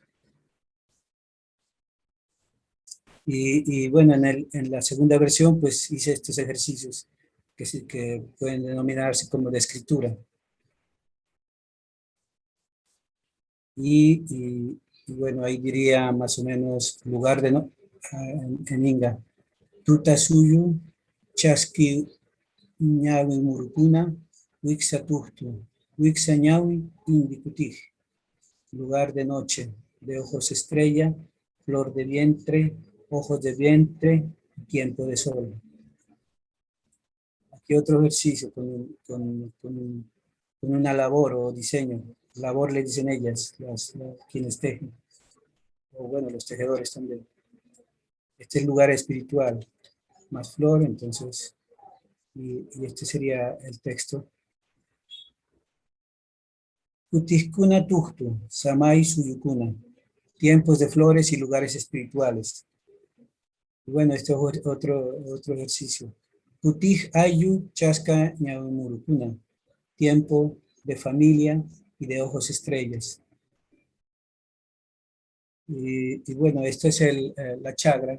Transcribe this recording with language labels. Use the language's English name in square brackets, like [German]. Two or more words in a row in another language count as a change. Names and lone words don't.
[Spanish] Y bueno, en la segunda versión, pues hice estos ejercicios que pueden denominarse como de escritura. Y bueno, ahí diría más o menos lugar en Inga. [Inga] Tuta suyu, chaski ñawi murukuna, wixa tuhtu, wixa ñawi indikutig. [Spanish] Lugar de noche, de ojos estrella, flor de vientre, ojos de vientre, tiempo de sol. Aquí otro ejercicio con una labor o diseño. Labor le dicen ellas, quienes tejen. O bueno, los tejedores también. Este es lugar espiritual, más flor, entonces, y este sería el texto. [Inga] Utiskuna tuhtu, samay suyukuna. [Spanish] Tiempos de flores y lugares espirituales. Y bueno, este es otro ejercicio. [Inga] Utij ayu chaska ñawimurukuna. [Spanish] Tiempo de familia y de ojos estrellas. Y bueno, esto es la chagra.